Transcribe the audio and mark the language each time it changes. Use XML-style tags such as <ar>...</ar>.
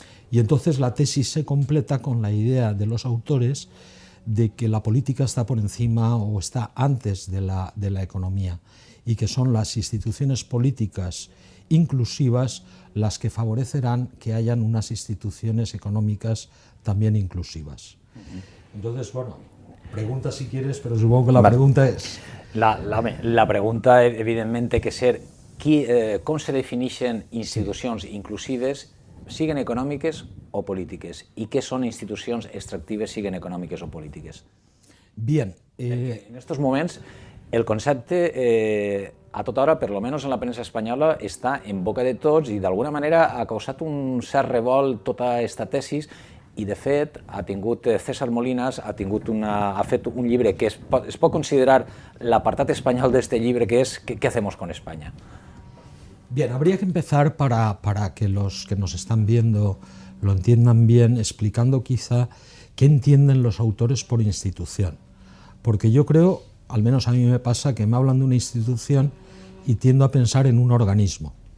<es>Y entonces la tesis se completa con la idea de los autores de que la política está por encima o está antes de la economía, y que son las instituciones políticas inclusivas las que favorecerán que hayan unas instituciones económicas también inclusivas. Entonces, bueno, pregunta si quieres, pero supongo que la pregunta és...</es> <ca>La pregunta, evidentment, té que ser com se defineixen institucions inclusives, siguen econòmiques o polítiques, i què són institucions extractives, siguen econòmiques o polítiques.</ca> <es>Bien.</es> <ca>En estos moments, el concepte, a tota hora, per almenys en la premsa espanyola, està en boca de tots i d'alguna manera ha causat un cert revolt tota aquesta tesis, i de fet ha tingut César Molinas, ha fet un llibre que es pot considerar l'apartat espanyol d'este llibre, que és ¿Qué hacemos con España?</ca> <es>Bien, habría que empezar para que los que nos están viendo lo entiendan bien, explicando quizá qué entienden los autores por institución. Porque yo creo, al menos a mí me pasa, que me hablan de una institución y tiendo a pensar en un organismo.</es>